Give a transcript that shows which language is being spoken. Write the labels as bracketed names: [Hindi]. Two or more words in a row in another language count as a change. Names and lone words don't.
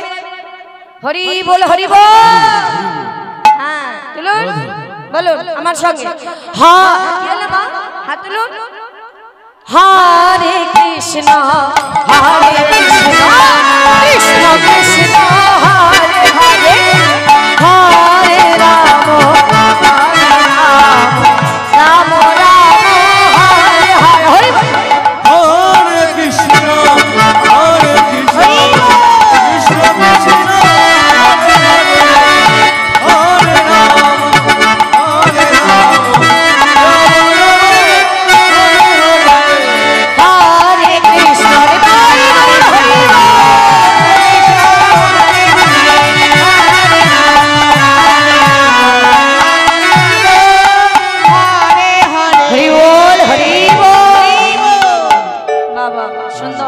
[Bangla] হরি বল হরি বল। হ্যাঁ তুলুন, বলুন আমার সঙ্গে। হ্যাঁ কি হলো মা? হাত তুলুন। [Sanskrit] হরে কৃষ্ণ হরে কৃষ্ণ কৃষ্ণ কৃষ্ণ হরে হরে হরে রাম হরে রাম রাম রাম হরে হরে। हरे कृष्ण, हरे कृष्ण, कृष्ण कृष्ण, हरे हरे, हरे राम, हरे राम, [Bangla] হরে কৃষ্ণ হরি বল হরি বল। বাবা সুন্দর।